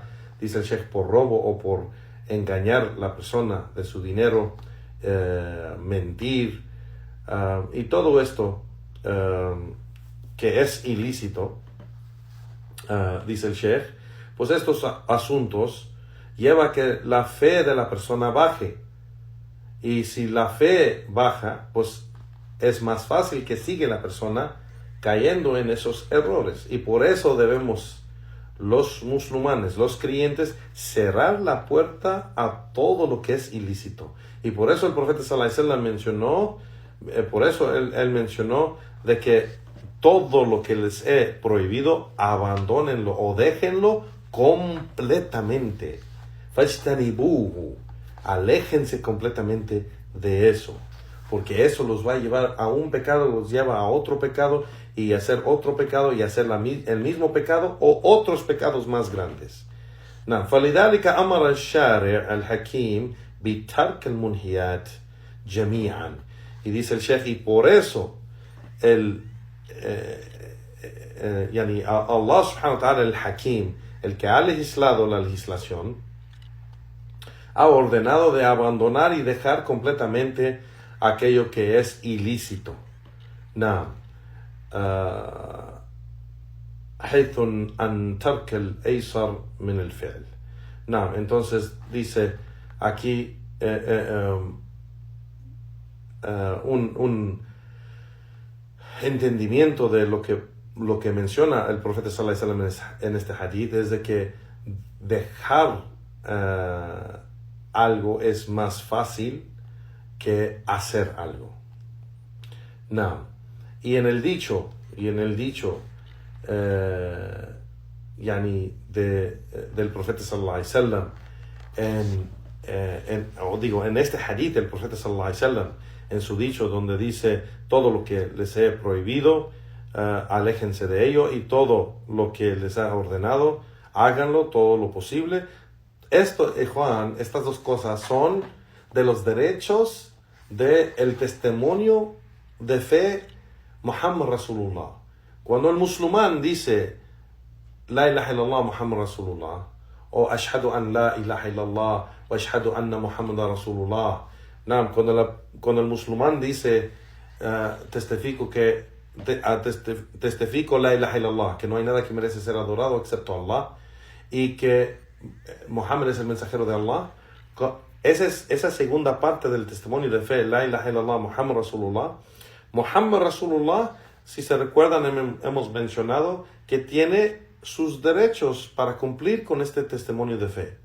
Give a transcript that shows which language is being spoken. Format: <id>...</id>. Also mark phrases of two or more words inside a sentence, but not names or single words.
<es>dice el Sheikh, por robo o por engañar a la persona de su dinero, mentir, y todo esto que es ilícito, dice el Sheikh, pues estos asuntos lleva a que la fe de la persona baje, y si la fe baja, pues es más fácil que siga la persona cayendo en esos errores. Y por eso debemos los musulmanes, los creyentes, cerrar la puerta a todo lo que es ilícito. Y por eso el profeta</es> <ar>صلى الله عليه وسلم</ar> <es>mencionó, él mencionó de que todo lo que les he prohibido, abandónenlo o déjenlo completamente. Fajtanibuhu, aléjense completamente de eso, porque eso los va a llevar a un pecado, los lleva a otro pecado, y hacer otro pecado, y hacer el mismo pecado o otros pecados más grandes.</es> <ar>فلذلك أمر الشارع الحكيم بترك المنهيات جميعا.</ar> <es>Y dice el Sheikh, y por eso</es> <ar>الله سبحانه وتعالى,</ar> <es>el Hakim, el que ha legislado la legislación, ha ordenado de abandonar y dejar completamente aquello que es ilícito.</es> <ar>حيث أن ترك الأيسر من الفعل.</ar> <es>Entonces dice aquí un entendimiento de lo que menciona el profeta</es> <ar>صلى الله عليه وسلم</ar> <es>en este hadith, es de que dejar algo es más fácil que hacer algo. Y en el dicho del profeta</es> <ar>صلى الله عليه وسلم,</ar> <es>en este hadith del profeta</es> <ar>صلى الله عليه وسلم,</ar> <es>en su dicho donde dice: todo lo que les he prohibido, aléjense de ello, y todo lo que les ha ordenado, háganlo todo lo posible. Esto, Juan, estas dos cosas son de los derechos del testimonio de fe</es> <ar>محمد رسول الله.</ar> <es>Cuando el musulmán dice</es> <ar>لا إله إلا الله محمد رسول الله, o أشهد أن لا إله إلا الله o أشهد أن محمدا رسول الله,</ar> <es>cuando el musulmán dice testifico</es> <ar>لا إله إلا الله,</ar> <es>que no hay nada que merece ser adorado excepto Allah, y que Muhammad es el mensajero de Allah, esa segunda parte del testimonio de fe,</es> <ar>لا إله إلا الله محمد رسول الله. محمد رسول الله,</ar> <es>si se recuerdan, hemos mencionado que tiene sus derechos para cumplir con este testimonio de fe.</es>